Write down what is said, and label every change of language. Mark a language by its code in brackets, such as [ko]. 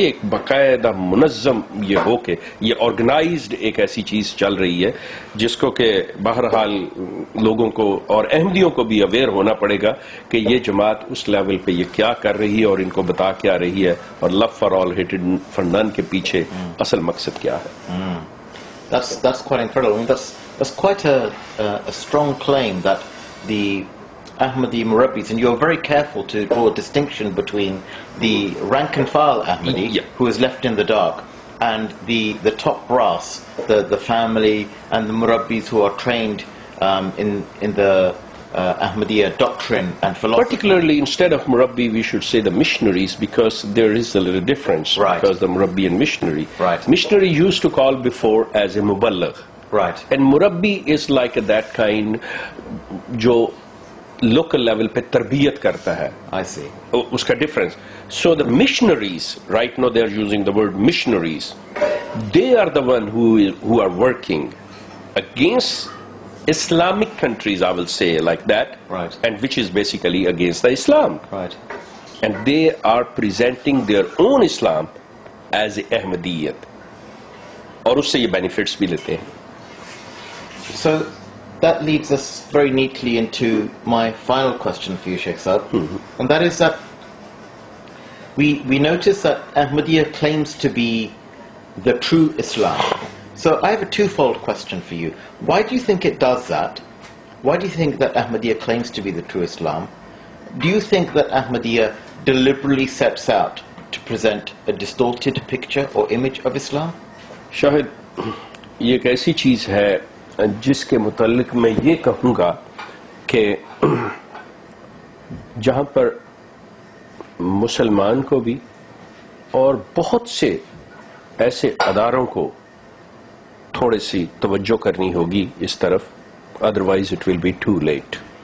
[ur] یہ ایک باقاعدہ منظم یہ ہو کے یہ آرگنائزڈ ایک ایسی چیز چل رہی ہے جس کو کہ بہرحال لوگوں کو اور احمدیوں کو بھی اویئر ہونا پڑے گا کہ یہ جماعت اس لیول پہ یہ کیا کر رہی ہے اور ان کو بتا کیا رہی ہے اور [en] love for all hated for non [ur] کے پیچھے اصل مقصد کیا ہے. [en] That's quite incredible. I mean, that's quite a strong claim that the Ahmadi Murabbis, and you're very careful to draw a distinction between the rank and file Ahmadi, who is left in the dark, and the top brass, the family and the Murabbis who are trained in the Ahmadiyya doctrine and philosophy. Particularly, instead of Murabbi, we should say the missionaries, because there is a little difference. Right. Because the Murabbi and missionary. Right. Missionary used to call before as a Muballigh. Right. And Murabbi is like that kind [ur] جو local level پہ تربیت کرتا ہے. [en] I see. [ur] اس کا difference. [en] So the missionaries, right now they are using the word missionaries. They are the one who are working against Islamic countries, I will say like that. Right. And which is basically against the Islam. Right. And they are presenting their own Islam as Ahmadiyyat. [ur] اور اس سے یہ benefits بھی لیتے ہیں. [en] So that leads us very neatly into my final question for you, Sheikh Saab. And that is that we notice that Ahmadiyya claims to be the true Islam. So I have a twofold question for you. Why do you think it does that? Why do you think that Ahmadiyya claims to be the true Islam? Do you think that Ahmadiyya deliberately sets out to present a distorted picture or image of Islam? [ur] شاہد، یہ ایک ایسی چیز ہے جس کے متعلق میں یہ کہوں گا کہ جہاں پر مسلمان کو بھی اور بہت سے ایسے اداروں کو تھوڑی سی توجہ کرنی ہوگی اس طرف، [en] Otherwise it will be too late.